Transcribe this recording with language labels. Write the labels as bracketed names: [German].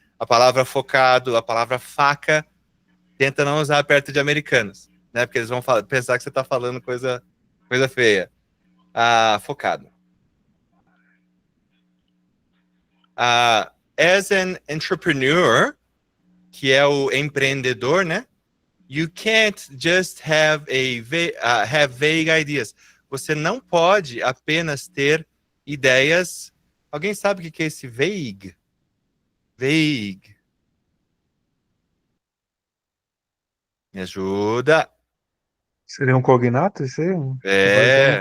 [Portuguese] A palavra focado, a palavra faca, tenta não usar perto de americanos, né? Porque eles vão pensar que você está falando coisa feia. Focado. [English] As an entrepreneur, [Portuguese] que é o empreendedor, né? [English] You can't just have vague ideas. [Portuguese] Você não pode apenas ter ideias. Alguém sabe o que é esse vague? [English] Vague. [Portuguese] Me ajuda. Seria um cognato? Isso aí? É.